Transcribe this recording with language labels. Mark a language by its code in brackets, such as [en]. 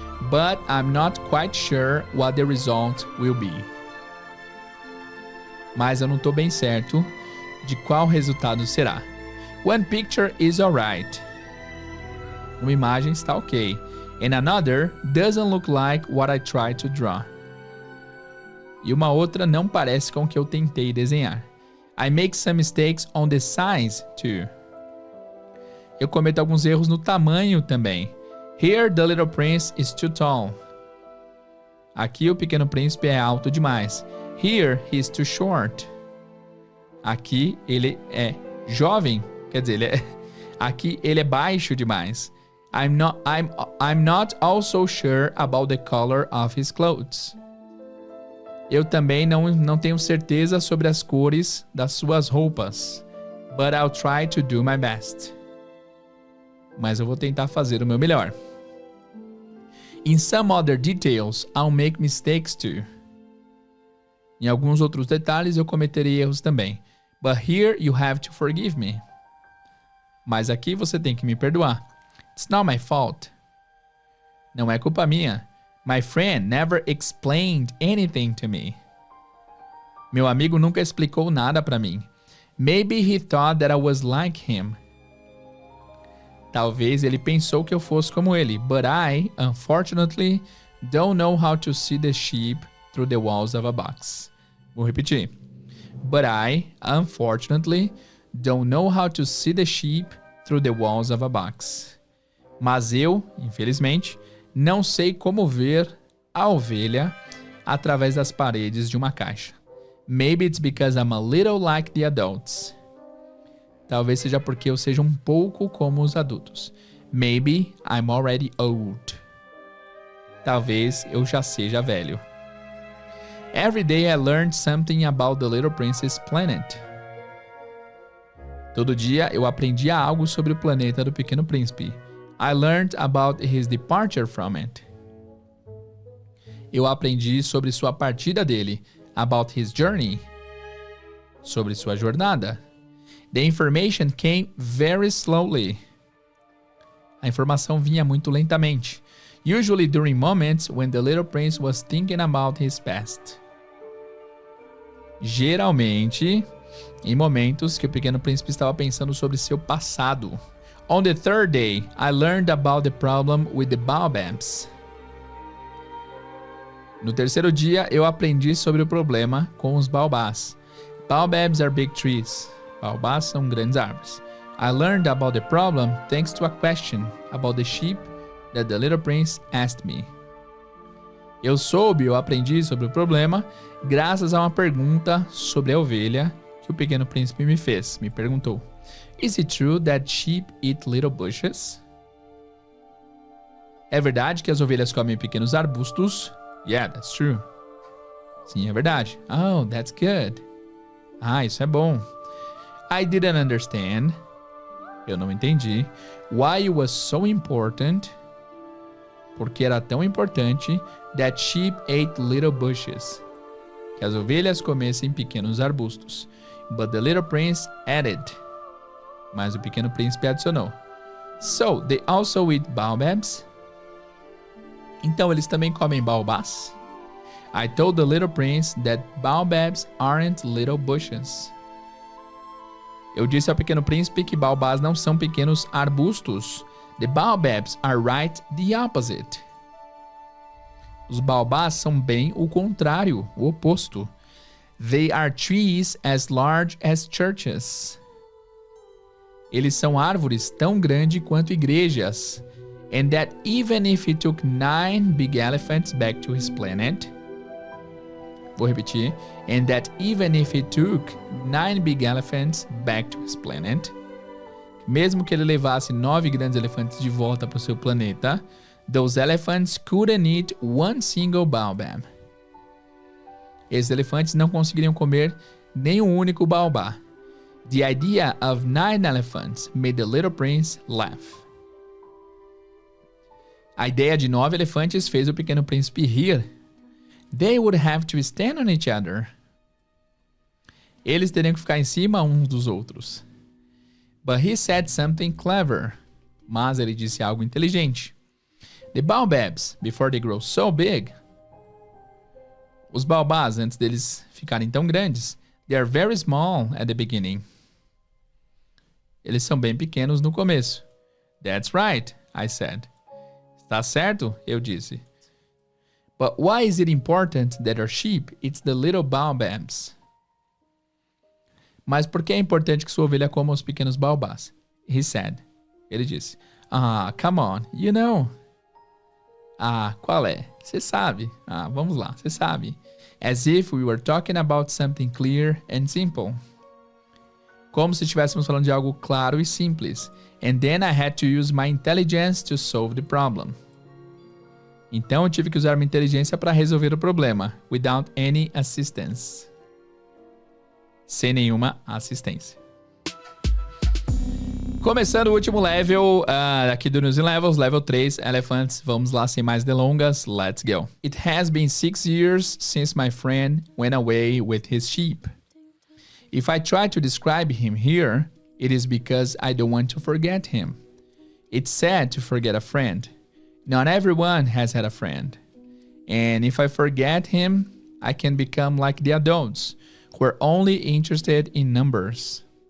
[en] But I'm not quite sure what the result will be. [pt] Mas eu não estou bem certo de qual resultado será. [en] One picture is alright. [pt] Uma imagem está ok. [en] And another doesn't look like what I tried to draw. [pt] E uma outra não parece com o que eu tentei desenhar. [en] I make some mistakes on the size too. [pt] Eu cometo alguns erros no tamanho também. [en] Here the little prince is too tall. [pt] Aqui o Pequeno Príncipe é alto demais. [en] Here he is too short. [pt] Aqui ele é jovem, quer dizer, aqui ele é baixo demais. [en] I'm not also sure about the color of his clothes. [pt] Eu também não tenho certeza sobre as cores das suas roupas. [en] But I'll try to do my best. [pt] Mas eu vou tentar fazer o meu melhor. [en] In some other details, I'll make mistakes too. [pt] Em alguns outros detalhes eu cometerei erros também. [en] But here you have to forgive me. [pt] Mas aqui você tem que me perdoar. [en] It's not my fault. [pt] Não é culpa minha. [en] My friend never explained anything to me. [pt] Meu amigo nunca explicou nada para mim. [en] Maybe he thought that I was like him. [pt] Talvez ele pensou que eu fosse como ele. [en] But I, unfortunately, don't know how to see the sheep through the walls of a box. [pt] Vou repetir. [en] But I, unfortunately, don't know how to see the sheep through the walls of a box. [pt] Mas eu, infelizmente, não sei como ver a ovelha através das paredes de uma caixa. [en] Maybe it's because I'm a little like the adults. [pt] Talvez seja porque eu seja um pouco como os adultos. [en] Maybe I'm already old. [pt] Talvez eu já seja velho. [en] Every day I learned something about the Little Prince's planet. [pt] Todo dia eu aprendia algo sobre o planeta do Pequeno Príncipe. [en] I learned about his departure from it. [pt] Eu aprendi sobre sua partida dele. [en] About his journey. [pt] Sobre sua jornada. [en] The information came very slowly. [pt] A informação vinha muito lentamente. [en] Usually during moments when the little prince was thinking about his past. [pt] Geralmente, em momentos que o Pequeno Príncipe estava pensando sobre seu passado. [en] On the third day, I learned about the problem with the baobabs. [pt] No terceiro dia, eu aprendi sobre o problema com os baobás. [en] Baobabs are big trees. [pt] Baobás são grandes árvores. [en] I learned about the problem thanks to a question about the sheep that the little prince asked me. [pt] Eu aprendi sobre o problema graças a uma pergunta sobre a ovelha que que o Pequeno Príncipe me fez. Me perguntou. [en] Is it true that sheep eat little bushes? [pt] É verdade que as ovelhas comem pequenos arbustos? [en] Yeah, that's true. [pt] Sim, é verdade. [en] Oh, that's good. [pt] Ah, isso é bom. [en] I didn't understand. [pt] Eu não entendi. [en] Why it was so important. [pt] Porque era tão importante [en] that sheep ate little bushes. [pt] Que as ovelhas comessem pequenos arbustos. [en] But the little prince added. [pt] Mas o Pequeno Príncipe adicionou. [en] So, they also eat baobabs? [pt] Então eles também comem baobás? [en] I told the little prince that baobabs aren't little bushes. [pt] Eu disse ao Pequeno Príncipe que baobás não são pequenos arbustos. [en] The baobabs are right the opposite. [pt] Os baobás são bem o contrário, o oposto. [en] They are trees as large as churches. [pt] Eles são árvores tão grandes quanto igrejas. [en] And that even if he took 9 big elephants back to his planet. [pt] Vou repetir. [en] And that even if he took 9 big elephants back to his planet. [pt] Mesmo que ele levasse 9 grandes elefantes de volta para o seu planeta, [en] those elephants couldn't eat one single baobab. [pt] Esses elefantes não conseguiriam comer nem um único baobá. [en] The idea of 9 elephants made the little prince laugh. [pt] A ideia de 9 elefantes fez o Pequeno Príncipe rir. [en] They would have to stand on each other. [pt] Eles teriam que ficar em cima uns dos outros. [en] But he said something clever. [pt] Mas ele disse algo inteligente. [en] The baobabs, before they grow so big. [pt] Os baobás, antes deles ficarem tão grandes, [en] they are very small at the beginning. [pt] Eles são bem pequenos no começo. [en] That's right, I said. [pt] Está certo? Eu disse. [en] But why is it important that our sheep eats the little baobabs? [pt] Mas por que é importante que sua ovelha coma os pequenos baobás? [en] He said. [pt] Ele disse. [en] Ah, come on, you know. [pt] Ah, qual é? Você sabe. Ah, vamos lá, você sabe. [en] As if we were talking about something clear and simple. [pt] Como se estivéssemos falando de algo claro e simples. [en] And then I had to use my intelligence to solve the problem. [pt] Então eu tive que usar minha inteligência para resolver o problema. [en] Without any assistance. [pt] Sem nenhuma assistência. Começando o último level aqui do News in Levels, level 3, Elephants. Vamos lá, sem mais delongas, [en] let's go. It has been 6 years since my friend went away with his sheep. If I try to describe him here, it is because I don't want to forget him. It's sad to forget a friend. Not everyone has had a friend. And if I forget him, I can become like the adults, who are only interested in numbers.